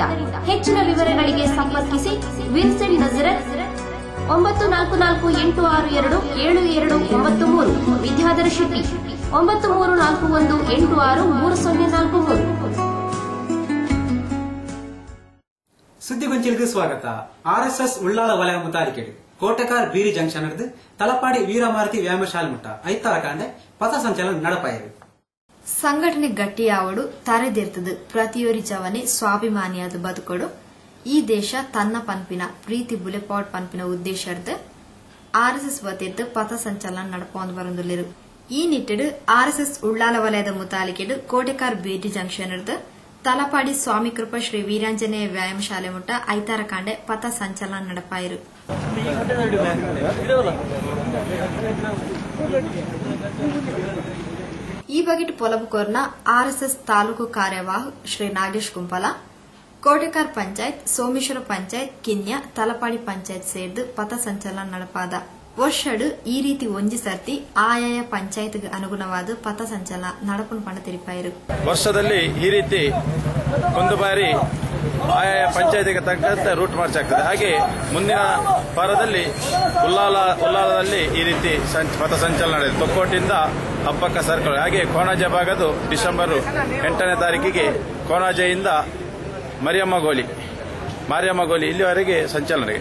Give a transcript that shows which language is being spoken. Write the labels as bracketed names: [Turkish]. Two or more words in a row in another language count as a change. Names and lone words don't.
[Kannada] ಹೆಚ್ಚಿನ ವಿವರಗಳಿಗೆ ಸಂಪರ್ಕಿಸಿ ವಿನ್ಸೆಂಟ್ ನಜರತ್ 9448627293, ವಿದ್ಯಾಧರ ಶೆಟ್ಟಿ 9341863043. ಸುದ್ದಿಗೊಂಚಿಲಿಗೆ ಸ್ವಾಗತ. [Tulu] RSS ಉಳ್ಳಾಲ ವಲಯ ಮುತಾಲಿಕೆಡು ಕೋಟೆಕಾರ್ ಬೀರಿ ಜಂಕ್ಷನ್ ಹಿಡಿದು ತಲಪಾಡಿ ವೀರಮಾರುತಿ ವ್ಯಾಯಾಮ ಶಾಲೆ ಮುಟ್ಟ ಐತಾರ ಕಾಂಡೆ ಪಥ ಸಂಚಲನ ನಡಪಾಯಿರು. ಸಂಘಟನೆ ಗಟ್ಟಿಯಾವಡು ತರೆದಿರ್ತದು ಪ್ರತಿಯೊರಿ ಜವನೆ ಸ್ವಾಭಿಮಾನಿಯಾದ ಬದುಕೊಡು. ಈ ದೇಶ ತನ್ನ ಪನ್ಪಿನ ಪ್ರೀತಿ ಬುಲೆಪಾಟ್ ಪನ್ಪಿನ ಉದ್ದೇಶದ RSS ವತಿದ್ದು ಪಥ ಸಂಚಲನ ನಡಪೊಂದು ಬರುಂದುಲ್ಲಿರು. ಈ ನಿಟ್ಟಿಡು RSS ಉಳ್ಳಾಲ ವಲಯದ ಮುತಾಲಿಕೆಡು ಕೋಟೆಕಾರ್ ಬೀರಿ ಜಂಕ್ಷನ್ ಹಿಡಿದು ತಲಪಾಡಿ ಸ್ವಾಮಿ ಕೃಪಾ ಶ್ರೀ ವೀರಾಂಜನೇಯ ವ್ಯಾಯಾಮ ಶಾಲೆ ಮುಟ್ಟ ಐತಾರ ಕಾಂಡೆ ಪಥ ಸಂಚಲನ ನಡಪಾಯಿರು. ಈ ಬಗೆಟ್ ಪೊಲಬುಕೋರ್ನ RSS ತಾಲೂಕು ಕಾರ್ಯವಾಹ್ ಶ್ರೀ ನಾಗೇಶ್ ಕುಂಪಲ, ಕೋಟೆಕಾರ್ ಪಂಚಾಯತ್, ಸೋಮೇಶ್ವರ ಪಂಚಾಯತ್, ಕಿನ್ಯ, ತಲಪಾಡಿ ಪಂಚಾಯತ್ ಸೇರಿದು ಪಥ ಸಂಚಲನ ನಡಪಾದ. ವರ್ಷಡು ಈ ರೀತಿ ಒಂಜಿ ಸರ್ತಿ ಆಯಾಯ ಪಂಚಾಯತ್ಗೆ ಅನುಗುಣವಾದ ಪಥ ಸಂಚಲನ ನಡಪುನ ಪಂಡ ತಿರುಪಾಯಿರು. [Kannada] ವರ್ಷದಲ್ಲಿ ಈ ರೀತಿ ಒಂದು ಬಾರಿ ಆಯಾಯ ಪಂಚಾಯತಿಗೆ ತಕ್ಕಂತೆ [English] route march [Kannada] ಆಗ್ತದೆ. ಹಾಗೆ ಮುಂದಿನ ವಾರದಲ್ಲಿ ಉಲ್ಲಾಲದಲ್ಲಿ ಈ ರೀತಿ ಪಥ ಸಂಚಲನ ನಡೆಯುತ್ತೆ. ತೊಕ್ಕೋಟಿಂದ ಅಪ್ಪಕ್ಕ ಸರ್ಕಲ್, ಹಾಗೆ ಕೋಣಾಜೆ ಭಾಗದು ಡಿಸೆಂಬರ್ 8ನೇ ತಾರೀಕಿಗೆ ಕೋಣಾಜೆಯಿಂದ ಮಾರಿಯಮ್ಮ ಗೋಲಿ ಇಲ್ಲಿವರೆಗೆ ಸಂಚಲನ.